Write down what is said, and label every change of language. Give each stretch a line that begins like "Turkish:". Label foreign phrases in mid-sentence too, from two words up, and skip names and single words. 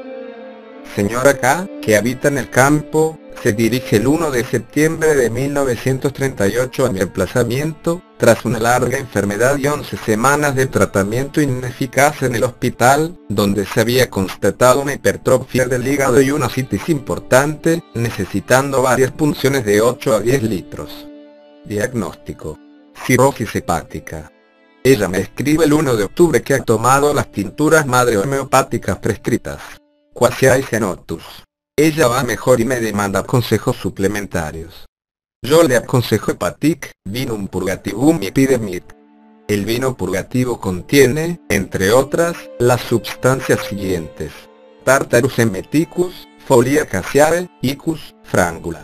Spanish: Señora K, que habita en el campo, se dirige el 1 de septiembre de 1938 a mi emplazamiento, tras una larga enfermedad y 11 semanas de tratamiento ineficaz en el hospital, donde se había constatado una hipertrofia del hígado y una ascitis importante, necesitando varias punciones de 8 a 10 litros. Diagnóstico: cirrosis hepática. Ella me escribe el 1 de octubre que ha tomado las tinturas madre homeopáticas prescritas.
Latin: Quasiae Cenotus.
Spanish: Ella va mejor y me demanda consejos suplementarios. Yo le aconsejo Hepatic,
Latin: Vinum Purgativum
Spanish: y Epidemit. El vino purgativo contiene, entre otras, las sustancias siguientes:
Latin: Tartarus emeticus, Folia Acaciae, Icus, Frangula.